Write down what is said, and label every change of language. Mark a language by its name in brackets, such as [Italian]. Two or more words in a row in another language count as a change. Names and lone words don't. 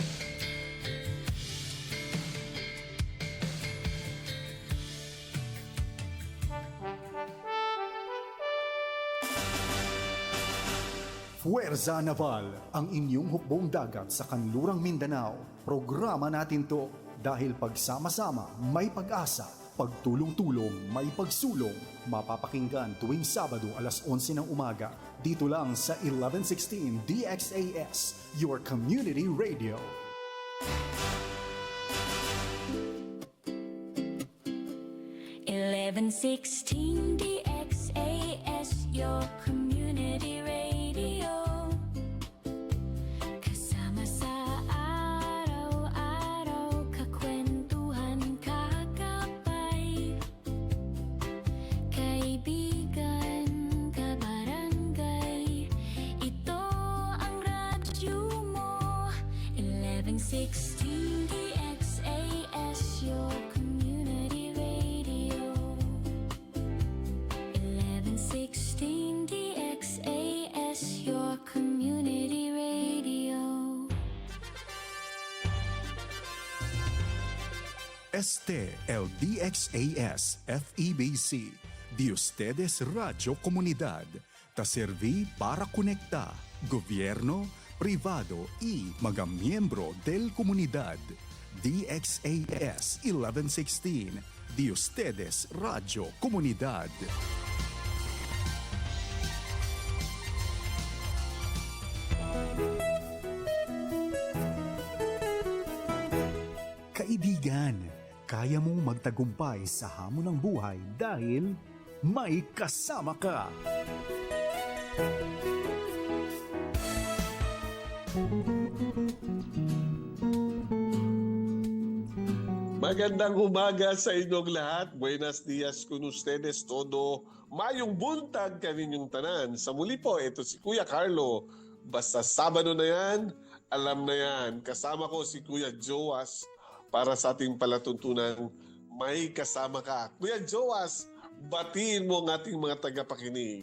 [Filipino] Fuerza Naval, ang inyong hukbong dagat sa kanlurang Mindanao. Programa natin to dahil pagsama-sama may pag-asa, pagtulong-tulong may pagsulong. Mapapakinggan tuwing Sabado alas 11 ng umaga dito lang sa 1116 DXAS, [English] your community radio. DXAS, your community radio. [Filipino] Kasama sa araw-araw, kakwentuhan, kakapay, kaibigan, kabarangay. Ito ang radyo mo, 1116 DXAS, [English] your community radio. 1116 DXAS, your community radio. [Filipino] LDXAS FEBC, [Chavacano] de ustedes Radio Comunidad, ta serví para conectar gobierno, privado y mga miyembro del comunidad. DXAS 1116, de ustedes Radio Comunidad. [Filipino] Kaibigan, kaya mong magtagumpay sa hamon ng buhay dahil may kasama ka. Magandang umaga sa inyong lahat. [Chavacano] Buenos dias con ustedes todo. [Cebuano] Mayong buntag kaninyong tanan. [Filipino] Sa muli po, ito si Kuya Carlo. Basta Sabado na yan, alam na yan. Kasama ko si Kuya Joas para sa ating palatuntunan. May kasama ka. Kuya Joas, batiin mo ang ating mga tagapakinig.